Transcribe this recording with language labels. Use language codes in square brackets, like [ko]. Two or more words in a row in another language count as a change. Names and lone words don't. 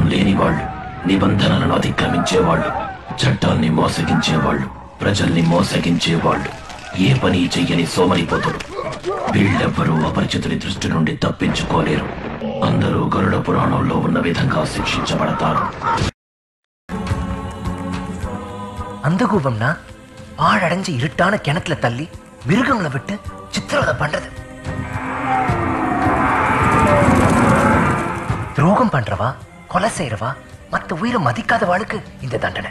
[te] లేనివాళ్ళు, నిబంధనలను అతిక్రమించేవాళ్ళు, చట్టాన్ని మోసగించేవాళ్ళు, ప్రజల్ని మోసగించేవాళ్ళు, ఏ పని చెయ్యని సోమరిపోతులు. వీళ్ళెవ్వరూ అపరిచితుడి దృష్టి నుండి తప్పించుకోలేరు. అందరూ గరుడ పురాణంలో ఉన్న విధంగా శిక్షించబడతారు. [ta] அந்த கூபம்னா பாழடைஞ்ச இருட்டான கிணத்துல தள்ளி மிருகங்களை விட்டு சித்திரவதை பண்றது. துரோகம் பண்றவா, கொலை செய்யறவா, மத்த உயிரை மதிக்காதவாளுக்கு இந்த தண்டனை.